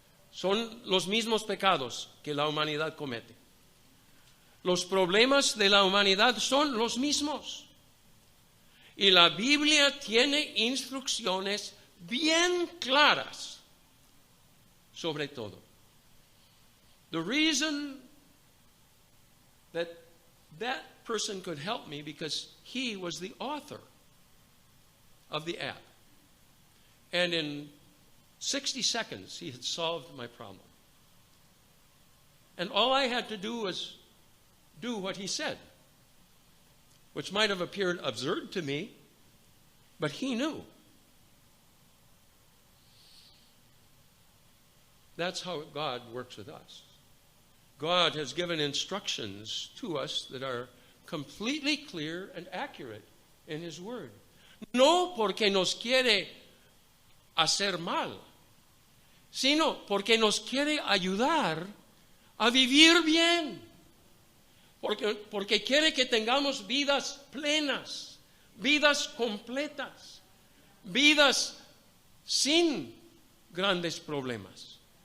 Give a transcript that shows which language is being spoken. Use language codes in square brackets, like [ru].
[es] Son los mismos pecados que la humanidad comete. Los problemas de la humanidad son los mismos. Y la Biblia tiene instrucciones bien claras sobre todo. [en] The reason that person could help me because he was the author of the app. And in 60 seconds, he had solved my problem. And all I had to do was do what he said, which might have appeared absurd to me, but he knew. That's how God works with us. God has given instructions to us that are completely clear and accurate in His Word. [es] No porque nos quiere hacer mal, sino porque nos quiere ayudar a vivir bien. Porque quiere que tengamos vidas plenas, vidas completas, vidas sin grandes problemas.